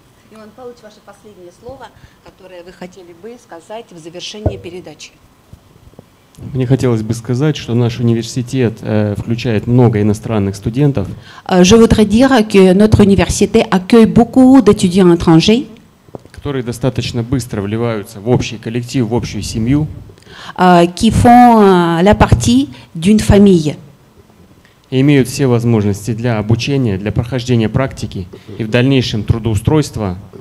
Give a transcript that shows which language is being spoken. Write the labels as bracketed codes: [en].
[ru] Иван Павлович, ваше последнее слово, которое вы хотели бы сказать в завершении передачи. Мне хотелось бы сказать, что наш университет включает много иностранных студентов. [fr] Je voudrais dire que notre université accueille beaucoup d'étudiants étrangers, [ru] которые достаточно быстро вливаются в общий коллектив, в общую семью. [fr] Qui font la partie d'une famille. [ru] И имеют все возможности для обучения, для прохождения практики и в дальнейшем трудоустройства.